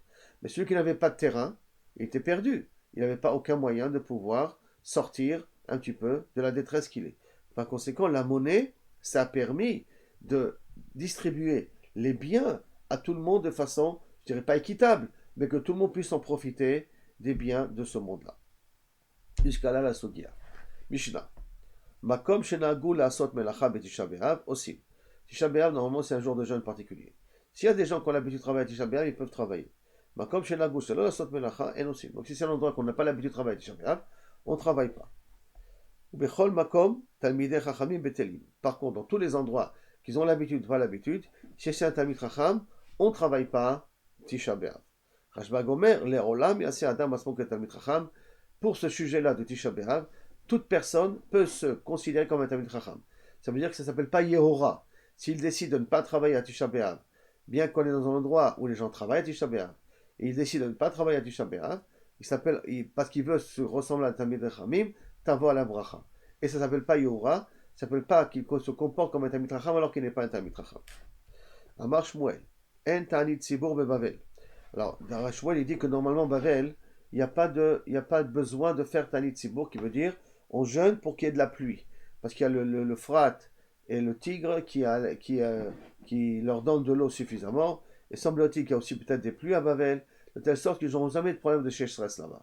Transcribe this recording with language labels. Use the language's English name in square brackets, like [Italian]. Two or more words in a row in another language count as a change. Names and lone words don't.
[French] Mais celui qui n'avait pas de terrain, il était perdu. Il n'avait pas aucun moyen de pouvoir sortir un petit peu de la détresse qu'il est. Par conséquent, la monnaie, ça a permis de distribuer les biens à tout le monde de façon, je dirais pas équitable, mais que tout le monde puisse en profiter des biens de ce monde-là. Jusqu'à là, la Sogia. Mishnah. [Hebrew] מקום שנהגו לעשות מלאכה בתשעה באב aussi. [French] Tisha be'av, normalement, c'est un jour de jeûne particulier. S'il y a des gens qui ont l'habitude de travailler à Tisha B'Av, ils peuvent travailler. Mais comme chez la gauche, c'est là la sot melacha, et aussi. Donc si c'est un endroit qu'on n'a pas l'habitude de travailler à Tisha B'Av, on ne travaille pas. [Hebrew] בכל מקום תלמידי חכמים בטלים. [French] Par contre, dans tous les endroits qu'ils ont l'habitude, pas l'habitude, chez c'est un [Hebrew] תלמיד חכם, [French] on ne travaille pas Tisha B'Av. [Hebrew] Rashba Gomer, לעולם יעשה אדם עצמו כתלמיד חכם. [French] Pour ce sujet-là de Tisha B'Av, toute personne peut se considérer comme un [Hebrew] תלמיד חכם. [French] Ça veut dire que ça ne s'appelle pas Yehora. S'il décide de ne pas travailler à Tisha B'Av, bien qu'on est dans un endroit où les gens travaillent à Tisha B'Av, et il décide de ne pas travailler à Tisha B'Av, parce qu'il veut se ressembler à un [Hebrew] תלמיד חכמים, [French] tavo à la bracha. Et ça ne s'appelle pas Yehora, ça ne s'appelle pas qu'il se comporte comme un [Hebrew] תלמיד חכם [French] alors qu'il n'est pas un [Hebrew] תלמיד חכם. אמר שמואל, אין תענית ציבור בבבל. [French] Alors, dans Shmuel, il dit que normalement, Bavel, il n'y a pas de besoin de faire [Hebrew] תענית ציבור, [French] qui veut dire on jeûne pour qu'il y ait de la pluie. Parce qu'il y a le Frat et le Tigre qui leur donnent de l'eau suffisamment. Et semble-t-il qu'il y a aussi peut-être des pluies à Bavel, de telle sorte qu'ils n'auront jamais de problème de sécheresse là-bas.